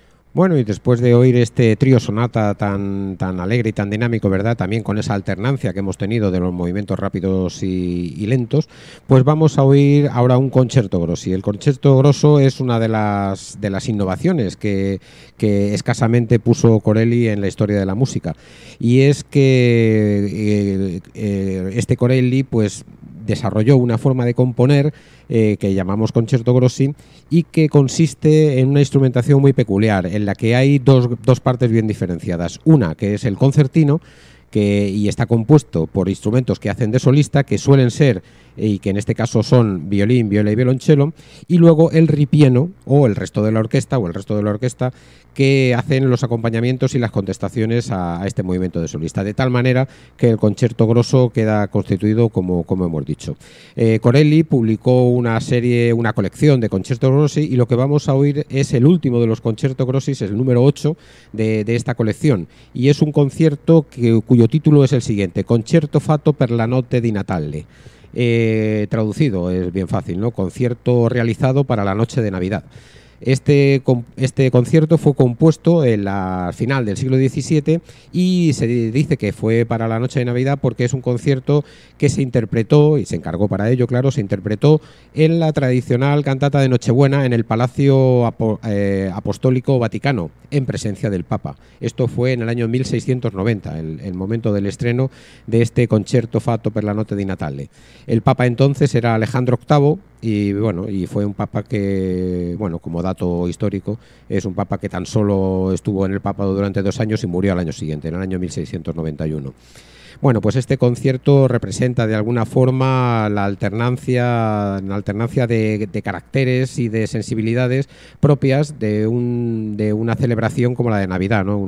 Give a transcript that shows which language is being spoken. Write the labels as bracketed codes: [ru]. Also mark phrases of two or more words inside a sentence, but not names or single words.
[es] Bueno, y después de oír este trío sonata tan alegre y tan dinámico, ¿verdad? También con esa alternancia que hemos tenido de los movimientos rápidos y lentos, pues vamos a oír ahora un concerto grossi. El concerto grosso es una de las innovaciones que escasamente puso Corelli en la historia de la música. Y es que este Corelli, pues, desarrolló una forma de componer que llamamos concerto grossi y que consiste en una instrumentación muy peculiar en la que hay dos partes bien diferenciadas. Una que es el concertino y está compuesto por instrumentos que hacen de solista, que suelen ser y que en este caso son violín, viola y violonchelo, y luego el ripieno o el resto de la orquesta que hacen los acompañamientos y las contestaciones a este movimiento de solista, de tal manera que el concerto grosso queda constituido como hemos dicho. Corelli publicó una colección de concertos grossi, y lo que vamos a oír es el último de los concertos grossi, es el número 8 de esta colección, y es un concierto cuyo título es el siguiente: Concerto fatto per la notte di Natale. Traducido es bien fácil, ¿no? Concierto realizado para la noche de Navidad. Este concierto fue compuesto en la final del siglo XVII y se dice que fue para la noche de Navidad porque es un concierto que se interpretó, y se encargó para ello, claro, se interpretó en la tradicional cantata de Nochebuena en el Palacio Apostólico Vaticano, en presencia del Papa. Esto fue en el año 1690, el momento del estreno de este Concerto fatto per la notte di Natale. El Papa entonces era Alejandro VIII, y fue un papa que, bueno, como dato histórico, es un papa que tan solo estuvo en el papado durante 2 años y murió al año siguiente, en el año 1691. Bueno, pues este concierto representa de alguna forma la alternancia de caracteres y de sensibilidades propias de una celebración como la de Navidad, ¿no?